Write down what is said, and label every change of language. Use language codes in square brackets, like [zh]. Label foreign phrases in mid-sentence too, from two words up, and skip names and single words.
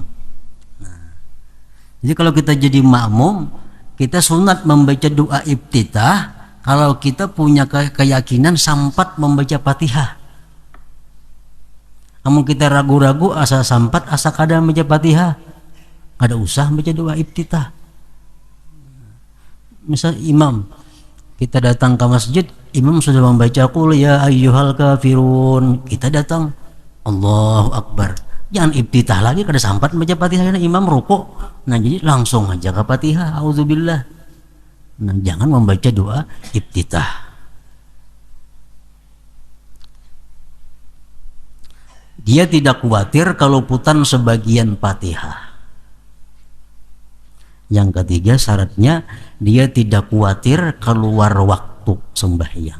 [bjn] Nah, jadi kalau kita jadi makmum, kita sunat membaca doa iftitah kalau kita punya keyakinan sampat membaca Fatihah. Namun kita ragu-ragu asa sampat asa kada membaca Fatihah, kada usah baca doa iftitah. Misal imam, kita datang ke masjid, imam sudah membaca [ar] قل يا أيها الكافرون, [bjn] kita datang [ar] الله أكبر, [bjn] jangan iftitah lagi kada sampat membaca Fatihah karena imam rukuk. Nah jadi langsung aja ke Fatihah, auzubillah. Nah jangan membaca doa iftitah. Dia tidak khawatir keluputan sebagian Fatihah. Yang ketiga syaratnya dia tidak khawatir keluar waktu sembahyang.